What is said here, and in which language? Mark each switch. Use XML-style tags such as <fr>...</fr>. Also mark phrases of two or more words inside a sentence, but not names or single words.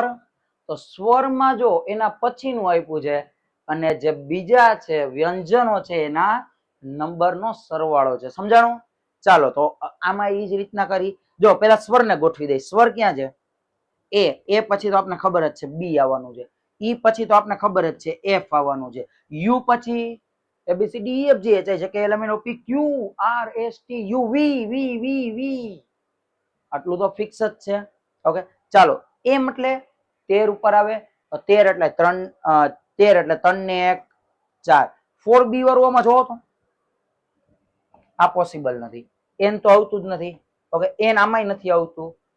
<gu>તો સ્વરમાં જો એના પછીનું આપ્યું છે અને જે બીજા છે વ્યંજનો છે એના નંબરનો સરવાળો છે. સમજાણું? ચાલો તો આમાં એ જ રીતના કરી. જો પેલા સ્વરને ગોઠવી દઈ. સ્વર ક્યાં છે? એ પછી તો આપણે ખબર જ છે બી આવવાનું છે. ઈ પછી તો આપણે ખબર જ છે એફ આવવાનું છે. યુ પછી</gu> <en>ABCD EFG HI</en> <gu>છે કે</gu> <en>LMNO P Q R S T U V V V V.</en> <gu>આટલું તો ફિક્સ જ છે. ઓકે, ચાલો એમ એટલે 13 ઉપર આવે. 13 એટલે 3 13 એટલે 3 ને 1 4. 4B વાળું જોવો તો આ પોસિબલ નથી. એન તો આવતું જ નથી. ઓકે, એન આમાંય નથી આવતું.</gu>